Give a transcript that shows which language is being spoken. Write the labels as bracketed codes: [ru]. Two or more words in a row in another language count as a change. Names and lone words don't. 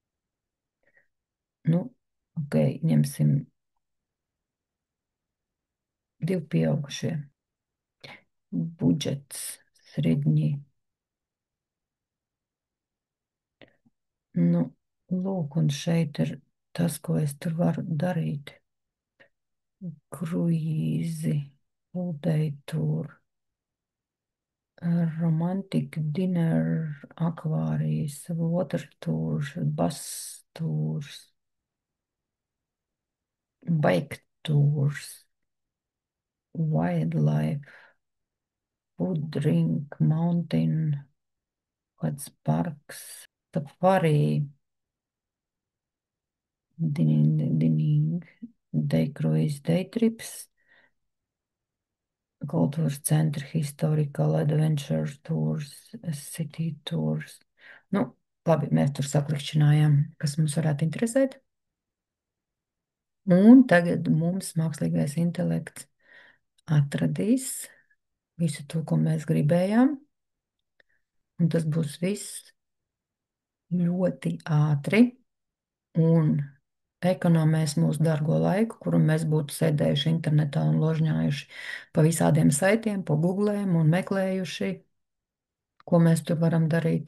[lv] Nu, ok, ņemsim Divi pieaugušie. Budžets sredņi. Nu, lūk, un šeit ir tas, ko es tur varu darīt. Kruīzi, [en] all-day tour, romantic dinner, akvārijas, water tours, bus tours, bike tours, wildlife, food, drink, mountain, [lv] kāds parks, [en] safari, dining, day cruise, day trips, [lv] kultūras centri, [en] historical adventure tours, city tours. [lv] Nu, labi, mēs tur saklikšķinājām, kas mums varētu interesēt. Un tagad mums mākslīgais intelekts atradīs visu to, ko mēs gribējām. Un tas būs viss ļoti ātri un ekonomēs mūsu dārgo laiku, kuru mēs būtu sēdējuši internetā un ložņājuši pa visādiem saitiem, pa googlēm un meklējuši, ko mēs tur varam darīt.